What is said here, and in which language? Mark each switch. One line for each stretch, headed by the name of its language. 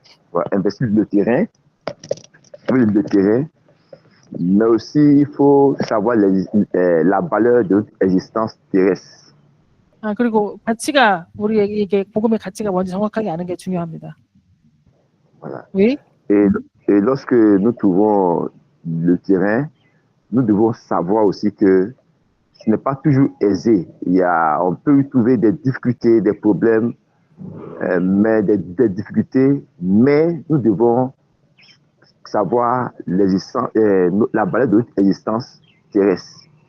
French: voilà, investir le terrain, mais aussi il faut savoir la valeur de notre existence terrestre.
Korean: 그리고 가치가 우리에게 복음의 가치가 뭔지 정확하게 아는 게 중요합니다.
French: Voilà. Oui. Et lorsque nous trouvons le terrain, nous devons savoir aussi que ce n'est pas toujours aisé. On peut y trouver des difficultés, des problèmes, mais des difficultés, mais nous devons savoir la valeur de notre existence terrestre.